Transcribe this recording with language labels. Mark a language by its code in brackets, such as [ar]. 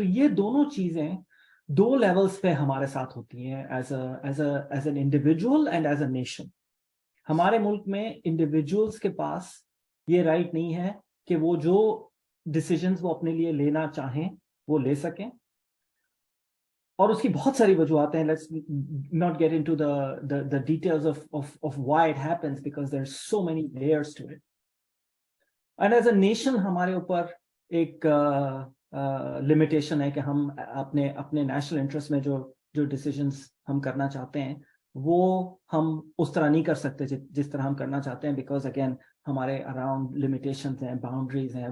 [ur] تو یہ دونوں چیزیں دو لیولز پہ ہمارے ساتھ ہوتی ہیں, [en] As an individual and as a nation. [ur] ہمارے ملک میں انڈیویجولس کے پاس یہ رائٹ نہیں ہے کہ وہ جو ڈیسیجنز وہ اپنے لیے لینا چاہیں وہ لے سکیں. اور اس کی بہت ساری وجوہات ہیں. [en] Let's not get into the details of why it happens because there are so many layers to it. And as a nation [ur] ہمارے اوپر ایک لمیٹیشن ہے کہ ہم اپنے نیشنل انٹرسٹ میں جو ڈیسیجنز ہم کرنا چاہتے ہیں وہ ہم اس طرح نہیں کر سکتے جس طرح ہم کرنا چاہتے ہیں, [en] because again [ur] ہمارے اراؤنڈ لمیٹیشنز ہیں, باؤنڈریز ہیں.